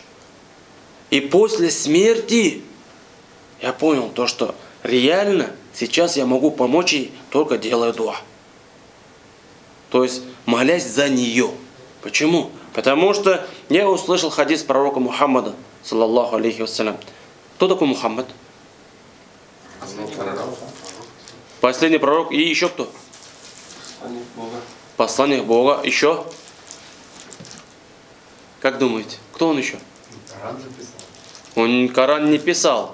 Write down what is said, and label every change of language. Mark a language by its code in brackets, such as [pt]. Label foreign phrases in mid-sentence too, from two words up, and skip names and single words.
[ru] И после смерти я понял то, что реально сейчас я могу помочь ей, только делая дуа. То есть молясь за нее. Почему? Потому что я услышал хадис пророка Мухаммада, [ar] صلى الله عليه وسلم. [ru] Кто такой Мухаммад? Последний пророк. И еще кто? Посланник Бога. Посланник Бога. Еще? Как думаете, кто он еще? Коран же писал. Он Коран не писал.